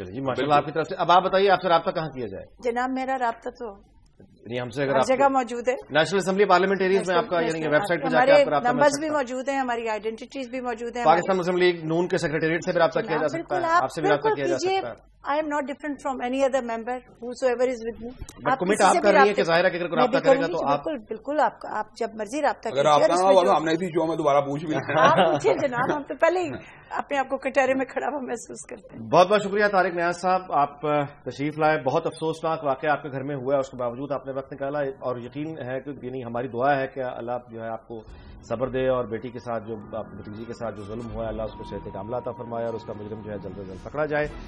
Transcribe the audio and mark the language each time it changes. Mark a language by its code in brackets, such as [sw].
[ur] چلیے جی، ماشاء اللہ آپ کی طرف سے. اب آپ بتائیے آپ سے رابطہ کہاں کیا جائے؟ جناب میرا رابطہ تو ہم سے اگر ہر جگہ موجود ہے. نیشنل اسمبلی پارلیمنٹریز میں آپ کا یعنی ویب سائٹ پہ جا کے ہمارے نمبرز بھی موجود ہیں، ہماری آئیڈینٹیز بھی موجود ہیں. پاکستان مسلم لیگ نون کے سیکریٹریٹ سے بھی رابطہ کیا جا سکتا ہے، آپ سے بھی رابطہ کیا جا سکتا ہے. [en] I am not different from any other member whosoever is with me. [ur] Commit آپ کر رہی ہیں کہ ظاہر ہے کہ اگر رابطہ کرے گا تو آپ بالکل آپ جب مرضی رابطہ اگر آپ کا ہم نے اسی شو میں دوبارہ پوچھ بھی پوچھیے جناب. ہم تو پہلے ہی اپنے آپ کو کٹہرے میں کھڑا ہوا محسوس کرتے ہیں. بہت بہت شکریہ طارق نیاز صاحب، آپ تشریف لائے. بہت افسوسناک واقعہ آپ کے گھر میں ہوا ہے، اس کے باوجود آپ نے وقت نکالا اور یقین ہے کہ یعنی ہماری دعا ہے کہ اللہ جو ہے آپ کو صبر دے اور بیٹی کے ساتھ جو بھتیجی کے ساتھ جو ظلم ہوا ہے اللہ اس کو صحت کاملہ عطا فرمائے اور اس کا مجرم جو ہے جلد از جلد پکڑا جائے.